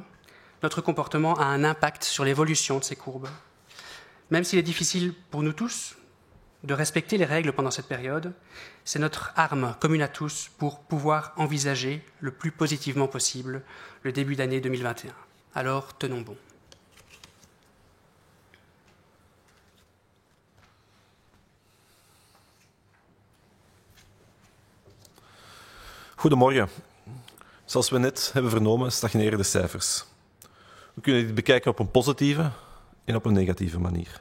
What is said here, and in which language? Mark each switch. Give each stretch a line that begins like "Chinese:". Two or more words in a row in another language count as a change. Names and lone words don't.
French: Notre comportement a un impact sur l'évolution de ces courbes. Même s'il est difficile pour nous tous de respecter les règles pendant cette période, c'est notre arme commune à tous pour pouvoir envisager le plus positivement possible le début d'année 2021. Alors, tenons bon.
Dutch: Goedemorgen. Zoals we net hebben vernomen, stagneren de cijfers. We kunnen dit bekijken op een positieve en op een negatieve manier.